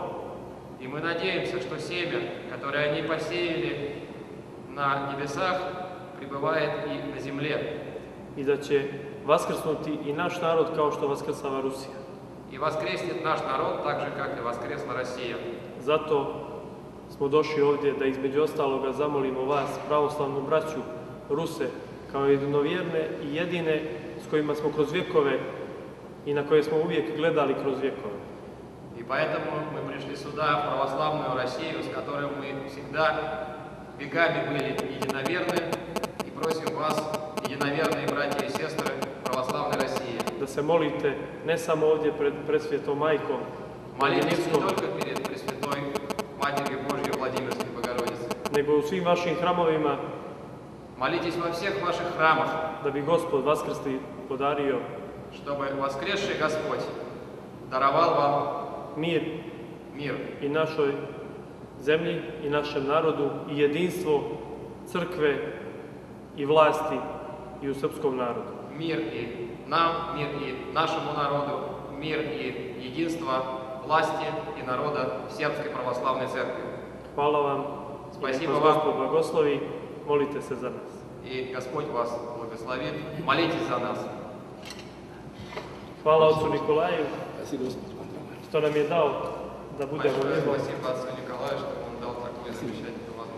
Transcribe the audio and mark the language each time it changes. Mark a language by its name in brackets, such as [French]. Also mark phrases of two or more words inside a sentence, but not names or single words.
[Russian] И мы надеемся, что семя, которое они посеяли на небесах, пребывает и на земле. [Serbian] i da će vaskrsnuti i naš narod kao što vaskrsava Rusija. [Russian] И воскреснет наш народ так же, как и воскресла Россия. [Serbian] Zato smo došli ovdje da između ostaloga zamolimo vas, pravoslavnu braću, Ruse, kao jednovjerne i jedine s kojima smo kroz vjekove i na koje smo uvijek gledali kroz vjekove. [Russian] И поэтому мы пришли сюда, в православную Россию, с которой мы всегда веками были единоверны, и просим вас, единоверные братья и сестры православной России, [Serbian] Da se molite ne samo ovdje pred Presvetom Majkom, [Russian] молитесь не Владимирском, только перед Пресвятой Матерью Божьей Владимирской Богородицей, [Serbian] nego u svim vašim hramovima, [Russian] молитесь во всех ваших храмах, [Serbian] da bi Gospod vaskrsli podario [Russian] чтобы воскресший Господь даровал вам [Serbian] mir [Russian] мир [Serbian] i našoj zemlji i našem narodu i jedinstvo crkve i vlasti i u srpskom narodu. [Russian] мир и нам, мир и нашему народу, мир и единство власти и народа Сербской Православной Церкви. [Serbian] Hvala vam. [Russian] Spasibo [Serbian] Neka vas [Russian] vam. [Serbian] Gospod blagoslovi. Molite se za nas. [Russian] И Господь вас благословит. Молитесь за нас. [Serbian] Hvala Otcu Nikolaju što nam je dao da budemo [Russian] Большое [Serbian] njegov [Russian] спасибо отцу Николаю, что он дал такое замечательное